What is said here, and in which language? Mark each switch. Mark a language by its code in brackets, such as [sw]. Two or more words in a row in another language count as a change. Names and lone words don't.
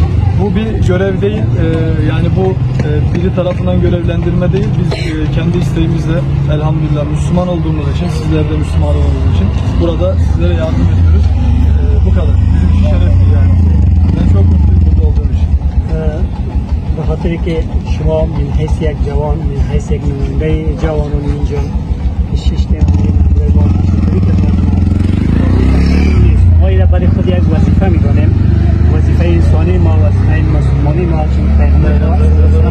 [tr] Bu bir görev değil. Yani bu biri tarafından görevlendirme değil. Biz kendi isteğimizle elhamdülillah Müslüman olduğumuz için, sizler de Müslüman olduğunuz için burada sizlere yardım ediyoruz. Bu kadar. Bizim için şereftir yani. Ben çok mutluyum burada olduğum için. [fa] بخاطر که شما من حیث یک جوان من حیث یک نماینده جوانان اینجا شش نماینده با تشکری کردن ما را برای خود یک وظیفه می‌دانیم وظیفه انسانی ما وظیفه مسلمانی ما چون پیغمبر اسلام